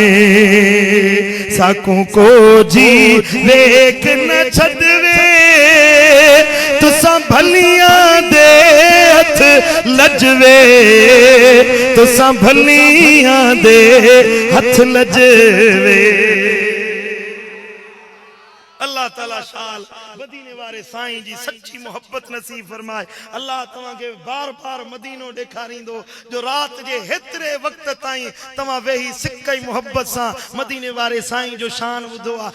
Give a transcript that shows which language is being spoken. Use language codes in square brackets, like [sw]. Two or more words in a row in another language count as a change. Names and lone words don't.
[skr] साकू को जीवे न छॾवे, तुसां भलियां दे हथ लजवे, तुसां भलियां दे हथ लजवे। [sd] अल्लाह ताला शाल मदीने वारे साईं जी सच्ची मोहब्बत नसीब फरमाए। अल्लाह तव्हां खे बार बार मदीनो ॾेखारींदो जो रात जे हेतिरे वक़्त ताईं तव्हां वेही सिक ई मोहब्बत सां मदीने वारे साईं जो शान ॿुधो आहे।